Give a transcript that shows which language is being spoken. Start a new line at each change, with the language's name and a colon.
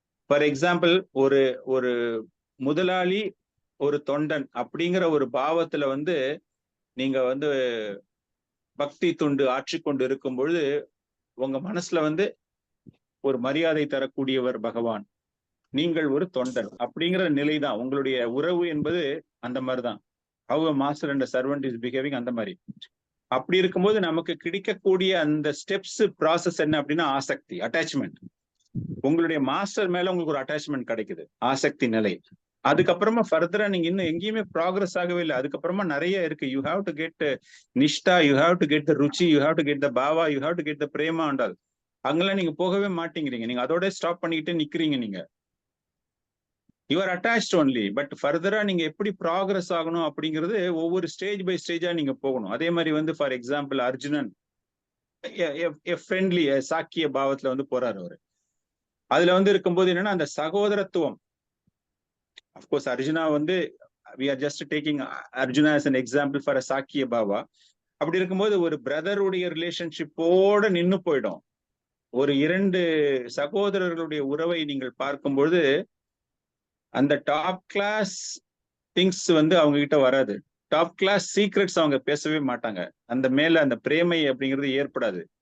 Tamil: For example, ஒரு ஒரு முதலாளி, ஒரு தொண்டன் அப்படிங்கிற ஒரு பாவத்துல வந்து நீங்க வந்து பக்தி தொண்டு ஆற்றி கொண்டு இருக்கும் பொழுது உங்க மனசுல வந்து ஒரு மரியாதை தரக்கூடியவர் பகவான், நீங்கள் ஒரு தொண்டன் அப்படிங்கிற நிலைதான் உங்களுடைய உறவு என்பது. அந்த மாதிரிதான்
English: how a master and a servant is behaving,
Tamil: அந்த மாதிரி. அப்படி இருக்கும்போது நமக்கு கிடைக்கக்கூடிய அந்த ஸ்டெப்ஸ் ப்ராசஸ் என்ன அப்படின்னா, ஆசக்தி, அட்டாச்மெண்ட். உங்களுடைய மாஸ்டர் மேல உங்களுக்கு ஒரு அட்டாச்மெண்ட் கிடைக்குது, ஆசக்தி நிலை. அதுக்கப்புறமா ஃபர்தரா நீங்க இன்னும் எங்கேயுமே ப்ராக்ரஸ் ஆகவே இல்லை. அதுக்கப்புறமா நிறைய இருக்கு.
English: You have to get nishtha, you have to get the ruchi, you have to get the bhava, you have to get the prema and all.
Tamil: அங்கெல்லாம் நீங்க போகவே மாட்டேங்கிறீங்க. நீங்க அதோட ஸ்டாப் பண்ணிக்கிட்டே நிக்கிறீங்க. நீங்க
English: You are attached only.
Tamil: But ஃபர்தரா நீங்க எப்படி ப்ராக்ரஸ் ஆகணும் அப்படிங்கிறது ஒவ்வொரு ஸ்டேஜ் பை ஸ்டேஜா நீங்க போகணும். அதே மாதிரி வந்து ஃபார் எக்ஸாம்பிள் அர்ஜுனன் ஃப்ரெண்ட்லி சாக்கிய பாவத்துல வந்து போறாரு அவரு. அதுல வந்து இருக்கும்போது என்னன்னா அந்த சகோதரத்துவம்.
English: Of course Arjuna வந்து we are just taking Arjuna as an example for a sakhya bhava.
Tamil: அப்படி இருக்கும்போது ஒரு பிரதருடைய ரிலேஷன்ஷிப்போட நின்னு போயிடும். ஒரு 2 சகோதரர்களுடைய உறவை நீங்கள் பார்க்கும்போது அந்த டாப் கிளாஸ் திங்ஸ் வந்து அவங்க கிட்ட வராது. டாப் கிளாஸ் சீக்ரெட்ஸ் அவங்க பேசவே மாட்டாங்க. அந்த மேல அந்த பிரேமை அப்படிங்கிறது ஏற்படாது.